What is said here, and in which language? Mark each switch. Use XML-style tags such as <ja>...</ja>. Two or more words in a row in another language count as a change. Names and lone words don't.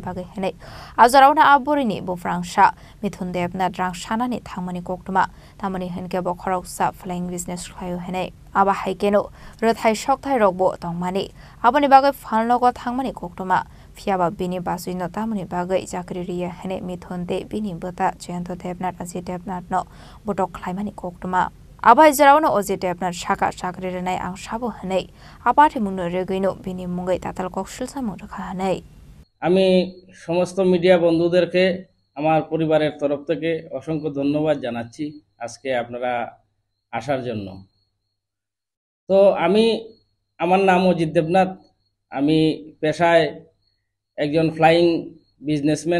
<trp>बागै हेने आजारावना आबुरिनि बुफ्रांसा मिथुन देबनाथ रां सानानि थांमानि कक्टमा तामानि हेनके बो खरकसा</trp> <en>flying business</en> <trp>ख्लायो हेने आबा हाइकेनो रथाइ सकथाइ रगबो तंमानि आबनि बागै फानलगो थांमानि कक्टमा फियाबा बिनि बासुइनो तामनि बागै जाकरि रिया हेने मिथुन दे बिनि बता जयन्त देबनाथ अजित देबनाथ न बटक ख्लाइमानि कक्टमा आबाय जरावनो अजित देबनाथ साका साकरि रेनाय आं साबो हनै आपाथे मुनो रेगैनो बिनि मुंगै ताताल कक्सलसा मुरखा हनै</trp> <bn>আমি সমস্ত মিডিয়া বন্ধুদেরকে আমার পরিবারের তরফ থেকে অসংখ্য ধন্যবাদ জানাচ্ছি আজকে আপনারা আসার জন্য। তো আমার নাম অজিত দেবনাথ। আমি পেশায় একজন</bn> <en>flying businessman.</en>